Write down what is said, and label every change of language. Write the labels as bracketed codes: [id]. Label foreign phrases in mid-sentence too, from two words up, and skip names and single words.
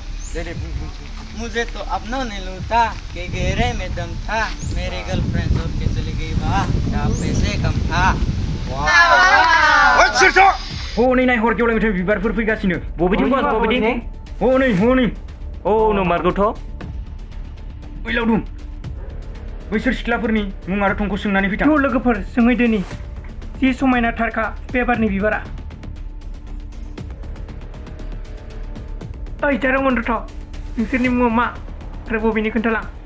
[hi] दे दे बुं बुं। मुझे तो अपनों ने लूटा के घेरे में दम था मेरी गर्लफ्रेंड छोड़ के चली गई वाह क्या पैसे कम था [brx] हनै नायहर गेवलांनिफ्राय बिबारफोर फैगासिनो बबेथिं बस बबेथिं हनै हनै औ नंमारगौथ'। ओइ लावदुम बैसोर सिख्लाफोरनि मुं आरो थंखौ सोंनानै फैथां। थ' लोगोफोर सोंहैदोनि जि समायना थारखा बे बारनि बिबारा ओइ जारौ मन्द्रथ नोंसोरनि मुङा मा आरो बबेनि खोन्थालां